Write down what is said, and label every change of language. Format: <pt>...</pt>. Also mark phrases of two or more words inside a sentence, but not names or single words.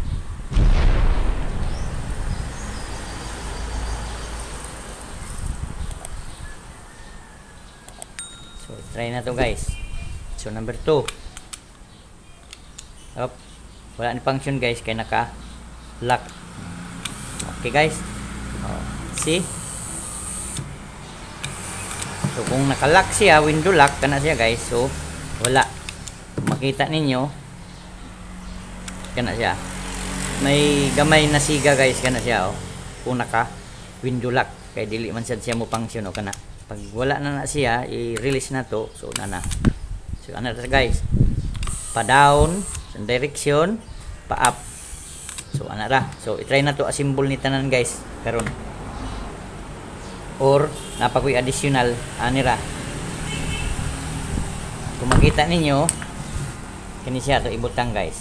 <ceb>So try na to guys. So number 2. Up. Wala ni function guys kay naka lock.</ceb> <en>Okay guys. See?</en> <ceb>So kung naka-lock siya,</ceb> <en>window lock</en> <ceb>kana siya guys. So wala. Makita ninyo kana siya. May gamay na siga guys kana siya oh. Kung naka</ceb> <en>window lock</en> <ceb>kay dili man sad siya mo function o kana. Pag wala na siya, i-release na to. So na. So ana guys. Pa down sa direction, pa up. So ana ra. So i-try na to assemble ni tanan guys karon. Or napakoy additional anira. Kung makita ninyo kini siya to ibutang guys.</ceb>